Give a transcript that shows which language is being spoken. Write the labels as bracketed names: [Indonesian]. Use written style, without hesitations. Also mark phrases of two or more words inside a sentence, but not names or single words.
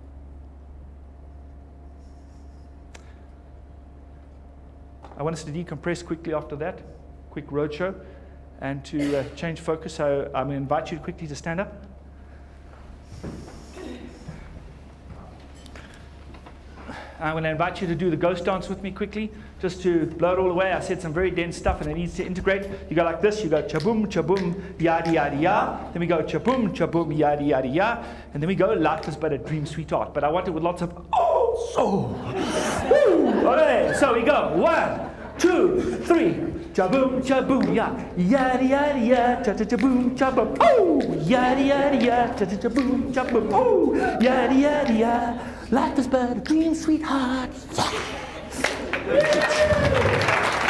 [English] I want us to decompress quickly after that, quick roadshow, and to change focus. So I'm going to invite you quickly to stand up. I'm going to invite you to do the ghost dance with me quickly, just to blow it all away. I said some very dense stuff and it needs to integrate. You go like this, you go chaboom, chaboom, yada, yada, yada. Then we go chaboom, chaboom, yada, yada, yada. And then we go life is but a dream, sweetheart. But I want it with lots of okay, so we go 1, 2, 3. Chaboom, chaboom, ya, yada, yada, ya, cha cha chaboom, chaboom, oh, yada, yada, ya, cha cha chaboom, chaboom, oh, yada, yada, ya. Life is but a dream, sweetheart. Yeah.